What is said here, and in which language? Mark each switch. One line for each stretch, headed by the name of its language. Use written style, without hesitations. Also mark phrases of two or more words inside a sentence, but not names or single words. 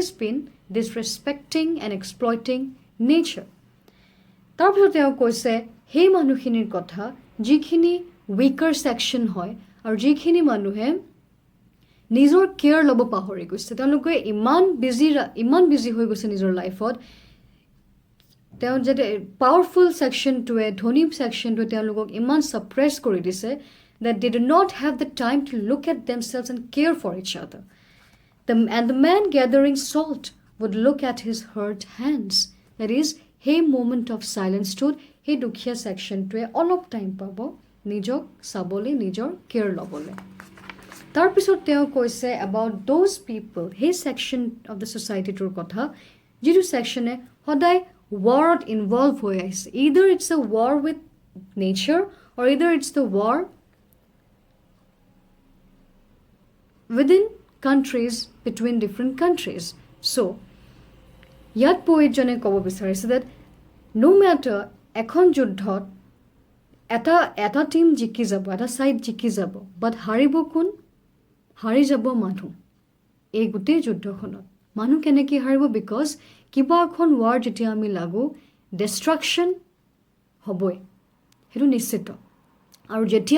English: been disrespecting and exploiting nature
Assamese: তাৰপিছত তেওঁ কৈছে সেই মানুহখিনিৰ কথা যিখিনি
English: weaker section
Assamese: হয় আৰু যিখিনি মানুহে নিজৰ কেয়াৰ ল'ব পাহৰি গৈছে তেওঁলোকে ইমান বিজি হৈ গৈছে নিজৰ লাইফত তেওঁ যাতে পাৱাৰফুল ছেকশ্যনটোৱে ধনী ছেকশ্যনটোৱে তেওঁলোকক ইমান ছাপ্ৰেছ কৰি দিছে
English: that they do not have the time to look at themselves and care for each other. And the man gathering salt would look at his hurt hands. That is, hey moment of silence
Assamese: টোত সেই দুখীয়া ছেকশ্যনটোৱে অলপ টাইম পাব নিজক চাবলৈ নিজৰ কেয়াৰ ল'বলৈ তাৰপিছত তেওঁ কৈছে
English: about those people
Assamese: সেই
English: section of the society
Assamese: কথা যিটো ছেকশ্যনে সদায় warত ইনভলভ হৈ আহিছে
English: either it's a war with nature or either it's the war within countries between different countries.
Assamese: So, ইয়াত পয়েটজনে ক'ব বিচাৰিছে
English: that no matter
Assamese: এখন যুদ্ধত এটা টিম জিকি যাব এটা ছাইড জিকি যাব বাট হাৰিব কোন হাৰি যাব মানুহ এই গোটেই যুদ্ধখনত মানুহ কেনেকৈ হাৰিব বিকজ কিবা এখন ৱাৰ যেতিয়া আমি লাগো ডিষ্ট্ৰাকশ্যন হ'বই সেইটো নিশ্চিত আৰু যেতিয়া